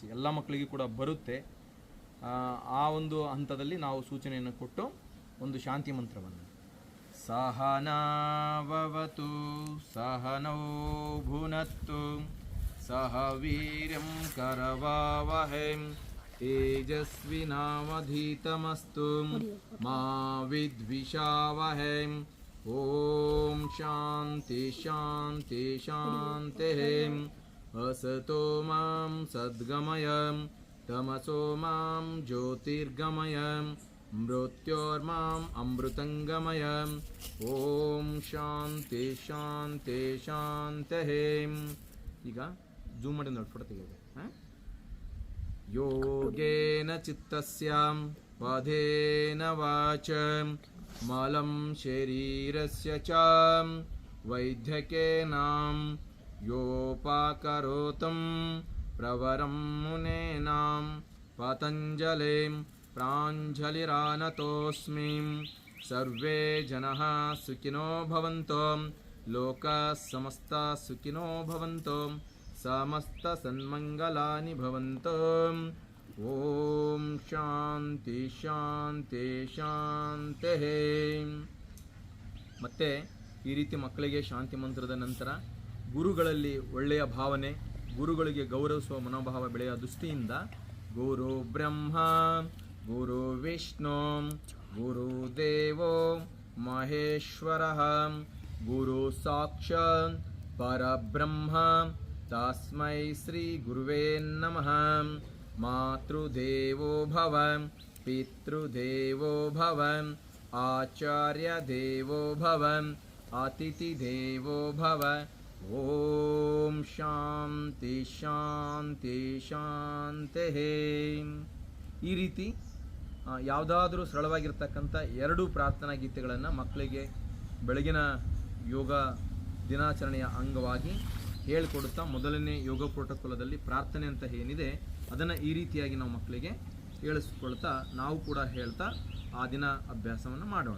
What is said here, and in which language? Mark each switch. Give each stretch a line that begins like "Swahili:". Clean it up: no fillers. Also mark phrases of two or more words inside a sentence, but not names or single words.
Kannada: ಎಲ್ಲ ಮಕ್ಕಳಿಗೂ ಕೂಡ ಬರುತ್ತೆ. ಆ ಒಂದು ಹಂತದಲ್ಲಿ ನಾವು ಸೂಚನೆಯನ್ನು ಕೊಟ್ಟು ಒಂದು ಶಾಂತಿ ಮಂತ್ರವನ್ನು
Sanskrit: ಸಹನಾವವತು ಸಹನೌ ಭುನತ್ತು ಸಹ ವೀರ್ಯಂ ಕರವಾವಹೈ तेजस्विनावधीतमस्तु मा विद्विषावहै. ओम शांति शांति शांतिः. असतो मां सद्गमय तमसो मां ज्योतिर्गमय मृत्योर्माम् अमृतंगमय. ओम शांति शांति शांतिः.
Kannada: ಈಗ ಜೂಮ್ ಮಾಡಿ ನೋಡಿ ಫೋಟೋ ತೆಗೆಯೋದು.
Sanskrit: योगेन चित्तस्यां वधेन वाच मलं शरीरस्य च वैद्यकेनां योपाकरोतं प्रवरं मुनेनां पतञ्जलिं प्राञ्जलिरानतोऽस्मि. सर्वे जनाः सुखिनो भवन्तु, लोकाः समस्ताः सुखिनो भवन्तु, समस्त सन्मंगलानि भवन्तु. ओम शांति शांति शांतिः.
Kannada: ಮತ್ತೆ ಈ ರೀತಿ ಮಕ್ಕಳಿಗೆ ಶಾಂತಿ ಮಂತ್ರದ ನಂತರ ಗುರುಗಳಲ್ಲಿ ಒಳ್ಳೆಯ ಭಾವನೆ, ಗುರುಗಳಿಗೆ ಗೌರವಿಸುವ ಮನೋಭಾವ ಬೆಳೆಯುವ ದೃಷ್ಟಿಯಿಂದ
Sanskrit: ಗುರು ಬ್ರಹ್ಮ ಗುರು ವಿಷ್ಣು ಗುರು ದೇವೋ ಮಹೇಶ್ವರಃ ಗುರು ಸಾಕ್ಷಾತ್ ಪರಬ್ರಹ್ಮ तस्मै श्री गुरुवे नमः. मातृदेवो भव पितृदेवो भव आचार्यदेवो भव अतिथिदेवो भव. ओम शांति शांति शांतिः.
Kannada: ಈ ರೀತಿ ಯಾವುದಾದರೂ ಸರಳವಾಗಿರ್ತಕ್ಕಂಥ 2 ಪ್ರಾರ್ಥನಾ ಗೀತೆಗಳನ್ನು ಮಕ್ಕಳಿಗೆ ಬೆಳಗಿನ ಯೋಗ ದಿನಾಚರಣೆಯ ಅಂಗವಾಗಿ ಹೇಳಿಕೊಡುತ್ತಾ ಮೊದಲನೇ ಯೋಗ ಪ್ರೋಟೋಕಾಲದಲ್ಲಿ ಪ್ರಾರ್ಥನೆ ಅಂತ ಏನಿದೆ ಅದನ್ನು ಈ ರೀತಿಯಾಗಿ ನಾವು ಮಕ್ಕಳಿಗೆ ಹೇಳಿಸ್ಕೊಳ್ತಾ ನಾವು ಕೂಡ ಹೇಳ್ತಾ ಆ ದಿನ ಅಭ್ಯಾಸವನ್ನು ಮಾಡೋಣ.